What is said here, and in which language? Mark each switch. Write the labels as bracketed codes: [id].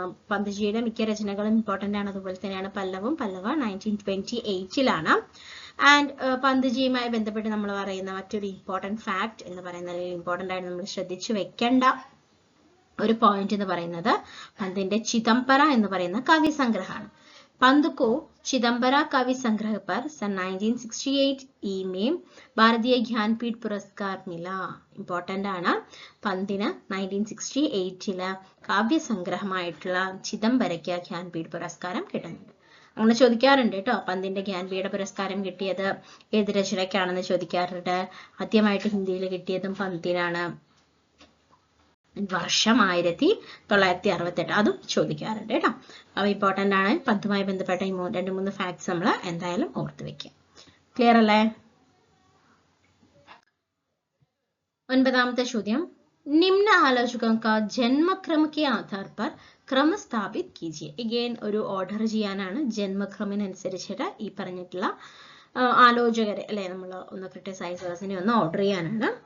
[ml] പന്ത്ജിയുടെ മിക്ക രചനകളും ഇമ്പോർട്ടന്റ് ആണ്, അതുപോലെ തന്നെയാണ് പല്ലവ് 1928 ആൻഡ് പന്ത്ജിയുമായി ബന്ധപ്പെട്ട് നമ്മൾ പറയുന്ന മറ്റൊരു ഇമ്പോർട്ടന്റ് ഫാക്ട് എന്ന് പറയുന്നത്, ഇമ്പോർട്ടന്റ് ആയിട്ട് നമ്മൾ ശ്രദ്ധിച്ചു വെക്കേണ്ട ഒരു പോയിന്റ് എന്ന് പറയുന്നത് പന്തിന്റെ ചിദംബര എന്ന് പറയുന്ന കവി സംഗ്രഹമാണ്. [hi] पंत को चिदंबरा काव्य संग्रह पर सन 1968 में भारतीय ज्ञानपीठ पुरस्कार मिला. [ml] ഇമ്പോർട്ടന്റ് ആണ്. പന്തിന് 1968 കാവ്യ സംഗ്രഹമായിട്ടുള്ള ചിദംബരയ്ക്ക് ജ്ഞാൻപീഠ് പുരസ്കാരം കിട്ടുന്നുണ്ട്. അങ്ങനെ ചോദിക്കാറുണ്ട് കേട്ടോ. പന്തിന്റെ ജ്ഞാൻപീഠ പുരസ്കാരം കിട്ടിയത് ഏത് രചനയ്ക്കാണെന്ന് ചോദിക്കാറുണ്ട്. ആദ്യമായിട്ട് ഹിന്ദിയിൽ കിട്ടിയതും പന്തിനാണ്. വർഷം 1968, അതും ചോദിക്കാറുണ്ട് കേട്ടോ. അപ്പൊ ഇമ്പോർട്ടന്റ് ആണ്. പന്തുമായി ബന്ധപ്പെട്ട ഈ 2-3 ഫാക്ട്സ് നമ്മൾ എന്തായാലും ഓർത്ത് വെക്കുക. ക്ലിയർ അല്ലേ? 9ാമത്തെ ചോദ്യം. [hi] നിമ്ന ആലോചകോं का जन्मक्रम के आधार पर क्रम स्थापित कीजिए. [ml] അഗൈൻ ഒരു ഓർഡർ ചെയ്യാനാണ്. ജന്മക്രമിനനുസരിച്ചിട്ട് ഈ പറഞ്ഞിട്ടുള്ള ആലോചകരെ അല്ലെ നമ്മൾ ഒന്ന് ക്രിട്ടിസൈസേഴ്സിനെ ഒന്ന് ഓർഡർ ചെയ്യാനാണ്.